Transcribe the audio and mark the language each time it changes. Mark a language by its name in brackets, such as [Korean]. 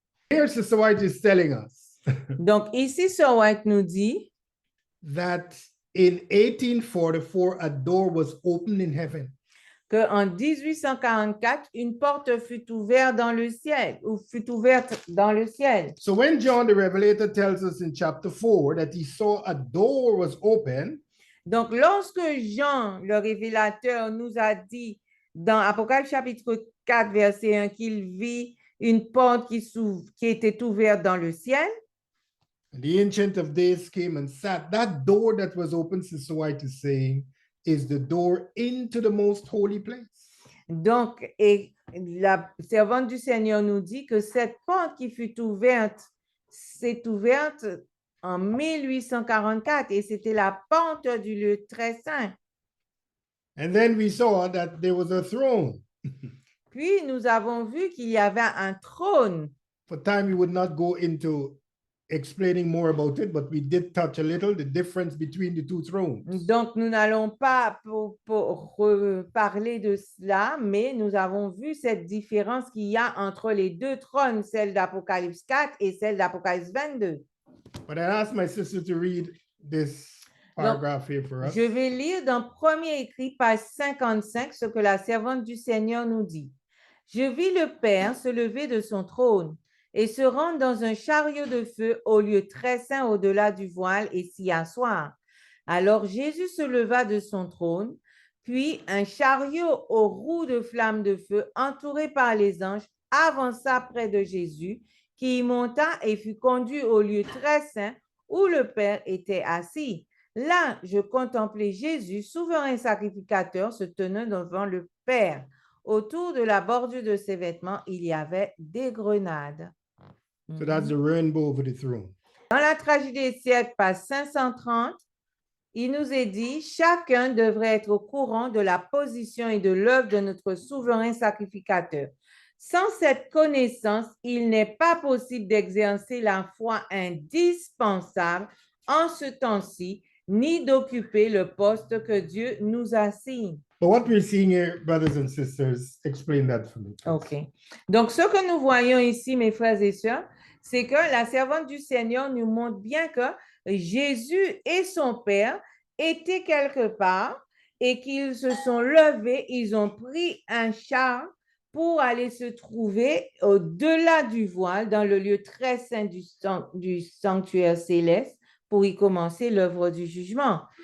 [English] Here, Sister White is telling us [French] Donc ici, Sir White nous dit [English] that in 1844, a door was opened in heaven. [French] qu'en 1844, une porte fut ouverte dans le ciel, ou fut ouverte dans le ciel. [English] So when John the Revelator tells us in chapter 4 that he saw a door was open, [French] Donc, lorsque Jean, le révélateur, nous a dit dans Apocalypse chapitre 4, verset 1, qu'il vit une porte qui était ouverte dans le ciel, [English] the Ancient of Days came and sat. That door that was open, Sister White is saying, is the door into the most holy place. [French] donc, et la servante du Seigneur nous dit que cette porte qui fut ouverte, s'est ouverte en 1844 et c'était la porte du lieu très saint. [English] And then we saw that there was a throne. [French] Puis, nous avons vu qu'il y avait un trône. [English] For time, we would not go into explaining more about it, but we did touch a little the difference between the two thrones. [French] Donc, nous n'allons pas reparler de cela, mais nous avons vu cette différence qu'il y a entre les deux trônes, celle d'Apocalypse 4 et celle d'Apocalypse 22. [English] But I asked my sister to read this paragraph here for us. [French] Je vais lire dans Premier écrit, page 55, ce que la servante du Seigneur nous dit. Je vis le Père se lever de son trône et se rendre dans un chariot de feu au lieu très saint au-delà du voile et s'y asseoir. Alors Jésus se leva de son trône, puis un chariot aux roues de flammes de feu, entouré par les anges, avança près de Jésus, qui y monta et fut conduit au lieu très saint où le Père était assis. Là, je contemplais Jésus, souverain sacrificateur, se tenant devant le Père. Autour de la bordure de ses vêtements, il y avait des grenades. [English] So that's the rainbow over the throne. [French] Dans la tragédie des siècles, page 530, il nous est dit, chacun devrait être au courant de la position et de l'œuvre de notre souverain sacrificateur. Sans cette connaissance, il n'est pas possible d'exercer la foi indispensable en ce temps-ci, ni d'occuper le poste que Dieu nous assigne. [English] But what we're seeing here, brothers and sisters, explain that for me. Please. OK. [French] Donc, ce que nous voyons ici, mes frères et sœurs, c'est que la servante du Seigneur nous montre bien que Jésus et son Père étaient quelque part et qu'ils se sont levés, ils ont pris un char pour aller se trouver au-delà du voile, dans le lieu très saint du sanctuaire céleste, pour y commencer l'œuvre du jugement.